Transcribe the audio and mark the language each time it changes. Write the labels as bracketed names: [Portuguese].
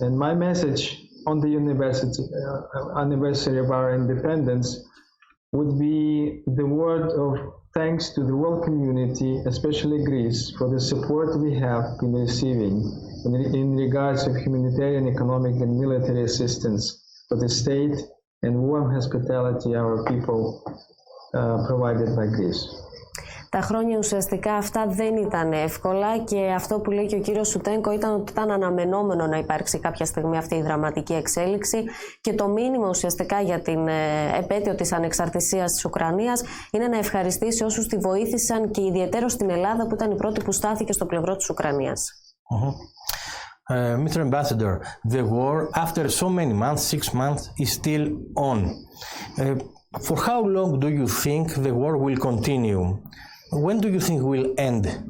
[English] And my message on the anniversary of our independence would be the word of thanks to the world community, especially Greece, for the support we have been receiving in regards of humanitarian, economic and military assistance for the state and warm hospitality our people provided by Greece. [Greek] Τα χρόνια ουσιαστικά αυτά δεν ήταν εύκολα και αυτό που λέει και ο κύριος Σουτέγκο ήταν ότι ήταν αναμενόμενο να υπάρξει κάποια στιγμή αυτή η δραματική εξέλιξη και το μήνυμα ουσιαστικά για την επέτειο της ανεξαρτησίας της Ουκρανίας είναι να ευχαριστήσει όσους τη βοήθησαν και ιδιαιτέρως στην Ελλάδα που ήταν η πρώτη που στάθηκε στο πλευρό της Ουκρανίας. [English] Mr. Ambassador, the war after so many months, 6 months, is still on. For how long do you think the war will continue? When do you think will end?